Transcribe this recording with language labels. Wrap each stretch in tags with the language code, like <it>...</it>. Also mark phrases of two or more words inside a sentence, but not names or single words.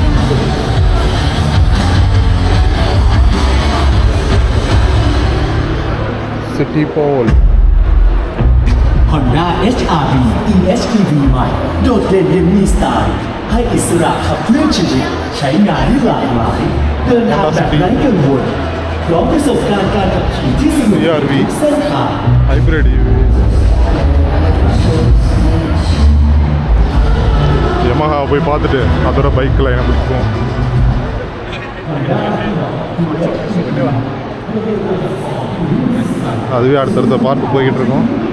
<th>City Pole Honda HR-V EHEV ใหม่โดดเด่นยังมีสไตล์ให้อิสระขับเคลื่อนชีวิตใช้งานได้หลากหลายเดินทางแบบไร้กังวลพร้อมประสบการณ์การขับขี่ที่สนุกทุกเส้นทาง</th> <en>Hybrid EV</en> <ta>யமஹா போய் பார்த்துட்டு அதோட பைக்கில் எனக்கு பிடிக்கும். அதுவே அடுத்தடுத்த பார்த்து போய்கிட்டு இருக்கோம்.</ta>